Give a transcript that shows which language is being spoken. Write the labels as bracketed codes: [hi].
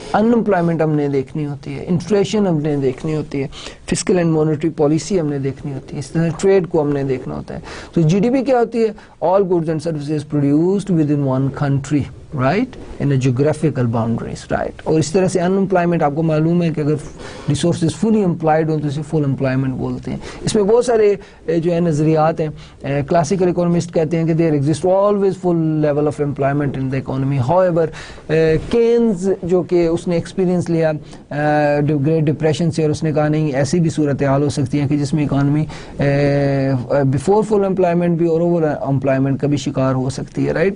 [ur] ان employment ہم نے دیکھنی ہوتی ہے, انفلیشن ہم نے دیکھنی ہوتی ہے, فسکل اینڈ مانیٹری پالیسی ہم نے دیکھنی ہوتی ہے, اس طرح ٹریڈ کو ہم نے دیکھنا ہوتا ہے. تو جی ڈی پی کیا ہوتی ہے؟ [en] All goods and services produced within one country, right, in a geographical boundaries, right. [ur] اور اس طرح سے ان امپلائمنٹ آپ کو معلوم ہے کہ اگر ریسورسز فلی امپلائڈ ہوں تو اسے فل امپلائمنٹ بولتے ہیں. اس میں بہت سارے جو ہے نظریات ہیں. [en] classical economist [ur] کہتے ہیں کہ [en] There exist always full level of employment in the economy. [ur] How ever Keynes جو کہ اس نے ایکسپیرینس لیا گریٹ ڈپریشن سے, اور اس نے کہا نہیں, ایسی بھی صورتحال ہو سکتی ہیں کہ جس میں اکانومی بفور فل امپلائمنٹ بھی اور اوور امپلائمنٹ کا بھی شکار ہو سکتی ہے, رائٹ.